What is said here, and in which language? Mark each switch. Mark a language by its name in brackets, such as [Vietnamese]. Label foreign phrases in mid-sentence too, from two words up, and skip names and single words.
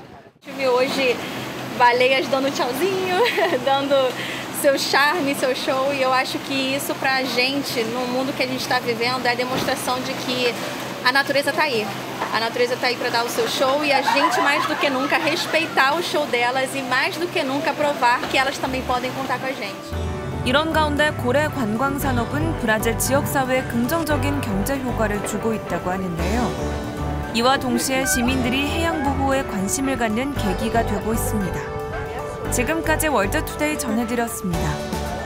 [Portuguese] Tive hoje baleias dando tchauzinho, dando seu charme, seu show, e eu acho que isso pra gente, no mundo que a gente está vivendo, é a demonstração de que a natureza está aí. A natureza está aí para dar o seu show e a gente, mais do que nunca, respeitar o show delas e mais do que nunca provar que elas também podem contar com a gente. [Korean] 이런 가운데 고래 관광 산업은 브라질 지역사회에 긍정적인 경제 효과를 주고 있다고 하는데요. 이와 동시에 시민들이 해양 보호에 관심을 갖는 계기가 되고 있습니다. 지금까지 월드투데이 전해드렸습니다.